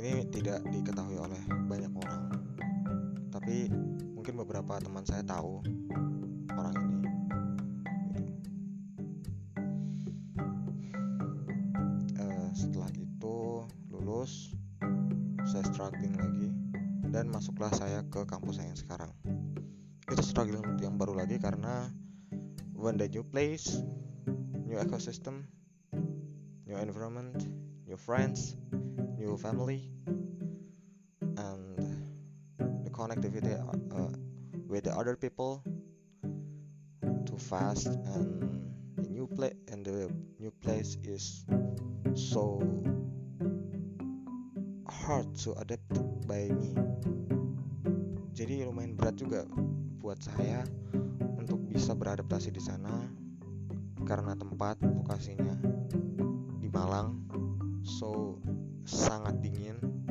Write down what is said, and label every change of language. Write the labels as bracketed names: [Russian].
[Indonesian] Ini tidak diketahui oleh banyak orang, tapi mungkin beberapa teman saya tahu orang ini. Setelah itu lulus, saya struggling lagi, dan masuklah saya ke kampus saya yang sekarang. Itu struggling yang baru lagi karena [English] when the new place, new ecosystem, new environment, new friends, new family, and the connectivity with the other people too fast, and the new place is so hard to adapt by me. [Indonesian] Jadi lumayan berat juga buat saya untuk bisa beradaptasi di sana karena tempat lokasinya di Malang, so sangat dingin.